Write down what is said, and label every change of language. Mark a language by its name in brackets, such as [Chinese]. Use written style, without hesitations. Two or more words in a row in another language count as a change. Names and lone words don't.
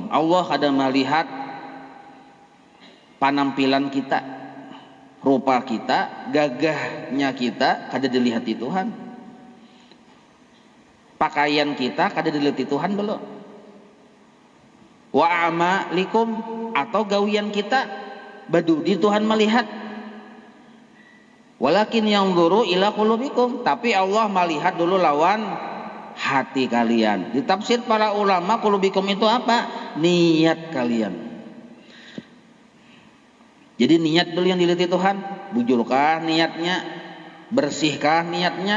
[Banjar] Allah ada melihat penampilan kita, rupa kita, gagahnya kita kada dilihat di Tuhan. Pakaian kita kada dilihat di Tuhan belum. [Arabic] وأعمالكم, [Banjar] atau gawian kita badu di Tuhan melihat. [Arabic] ولكن ينظر إلى قلوبكم, [Banjar] tapi Allah melihat dulu lawan hati kalian. Di tafsir para ulama, qulubikum itu apa? Niat kalian. Jadi niat dulu yang dilihat Tuhan. Bujurkah niatnya? Bersihkah niatnya?